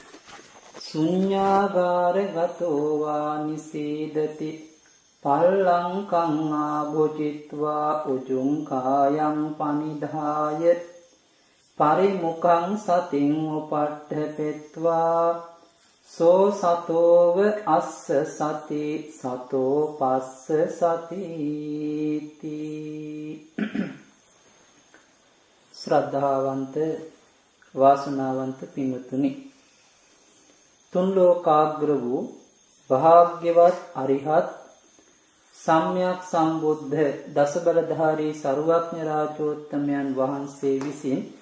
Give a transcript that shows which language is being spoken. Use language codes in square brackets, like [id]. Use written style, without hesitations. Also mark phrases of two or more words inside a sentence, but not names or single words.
[pi] ශුඤ්ඤාගාරගතෝ වා නිසීදති පල්ලංකං ආභුජිත්වා උජුං කායං පනිධාය පරිමුඛං සතින් උපට්ඨපෙත්වා සෝ සතෝව අස්ස සති සතෝ පස්ස සතිති. [si] ශ්‍රද්ධාවන්ත වාසනාවන්ත පින්වතුනි, තුන් ලෝකාග්‍ර වූ භාග්‍යවත් අරිහත් සම්්‍යක් සම්බුද්ධ දසබලධාරී සර්වඥ රාජෝත්තමයන් වහන්සේ විසින්